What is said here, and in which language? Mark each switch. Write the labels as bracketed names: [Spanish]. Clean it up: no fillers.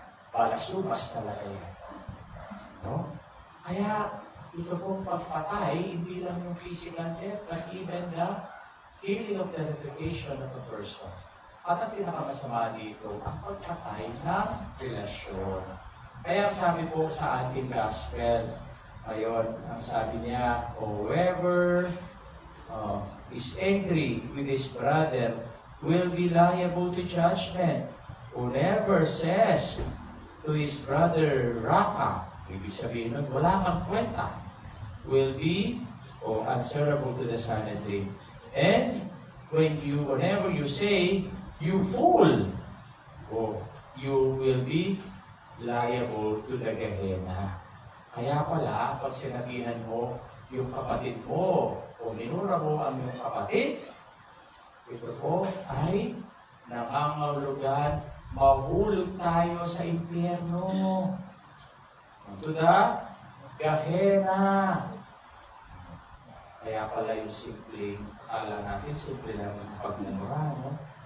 [Filipino] Balasubas talaga yan. No? Kaya, ito pong pagpatay, hindi lang yung [English] physical death, but even the killing of the reputation of a person. [Filipino] At ang pinakamasama dito, ang pagpatay ng relasyon. Kaya sabi po sa ating gospel, ayun, ang sabi niya, [English] whoever is angry with his brother will be liable to judgment. Whoever says to his brother, Raka, [Filipino] ibig sabihin nun, wala kang kwenta, [English] will be answerable to the Sanhedrin. And whenever you say, you fool, you will be liable to the Gehenna. [Filipino] Kaya pala, pag sinabihan mo yung kapatid mo o minura mo ang iyong kapatid, ito po ay nangangahulugan, mahulog tayo sa impyerno. [English] To the Gehenna. [Filipino] Kaya pala yung simpleng, akala natin simple lang yung pagmumura, no?